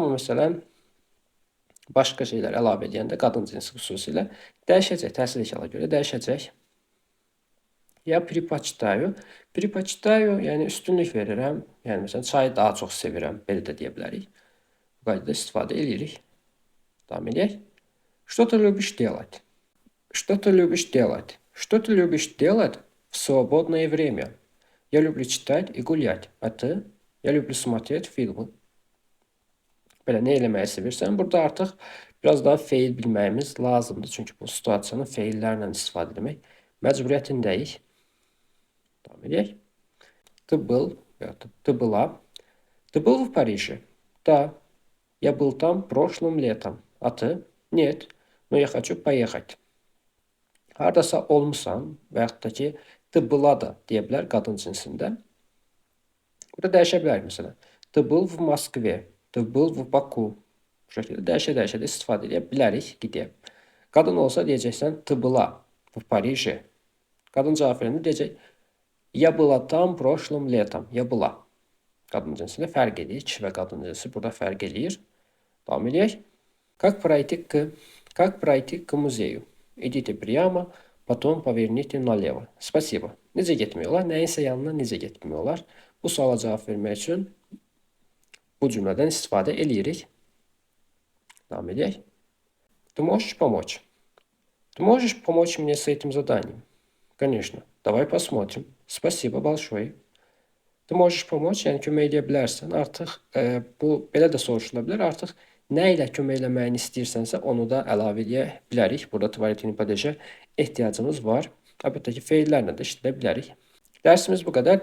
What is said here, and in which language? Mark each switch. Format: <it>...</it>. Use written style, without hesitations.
<az>Amma məsələn, başqa şeylər əlavə edəndə qadın cinsi xüsusilə dəyişəcək. Təsirli görə dəyişəcək. Ya</az> <ru>предпочитаю. Предпочитаю,</ru> <az>yəni üstünlük verirəm. Yəni məsələn, çayı daha çox sevirəm. Belə də deyə bilərik. Bu qaydada istifadə edirik. Davam edək.</az> <ru>Что ты любишь делать? Что ты любишь делать? Что ты любишь делать в свободное время? Я люблю читать и гулять. А ты? Я люблю смотреть фильмы.</ru> <az>Belə nə eləməyi sevirsən? Burada artıq biraz daha feil bilməyimiz lazımdır. Çünki bu situasiyanı feillərlə istifadə etmək məcburiyyətindəyik. Davam edək.</az> <ru>Ты был, ты была. Ты был в Париже? Да. Я был там прошлым летом. А ты? Нет. Но я хочу поехать.</ru> <az>Hardasa olmusan və yaxud da ki,</az> <ru>ты была</ru> <az>da deyə bilər qadın cinsində. Burada dəyişə bilərik məsələn.</az> <ru>Ты был в Москве. Ты был в Baku.</ru> <az>Bu şəkildə dəyişə-dəyişə də istifadə edə bilərik. Gidək. Qadın olsa deyəcəksən,</az> <ru>ты была в Париже.</ru> <az>Qadın cavab verəndə deyəcək,</az> <ru>я была там прошлым летом. Я была.</ru> <az>Qadın cinsində fərq edir. Kişi və qadın cinsi burada fərq edir. Davam edək.</az> <ru>Как пройти к музею? Идите прямо, потом поверните налево.</ru> <az>Спасибо. Necə getmək olar? Nəyinsə yanına necə getmək olar? Bu suala cavab vermək üçün bu cümlədən istifadə edirik. Davam edək.</az> <ru>Ты можешь помочь? Ты можешь помочь мне с этим заданием? Конечно. Давай посмотрим. Спасибо большое. Ты можешь помочь,</ru> <az>yəni kömək edə bilərsən. Artıq bu belə də soruşula bilər. Artıq nə ilə kömək eləməyini istəyirsənsə, onu da əlavə edə bilərik. Burada tvarətini padejə ehtiyacımız var. Əlbəttə ki, feillərlə də işlədə bilərik. Dərsimiz bu qədər.</az>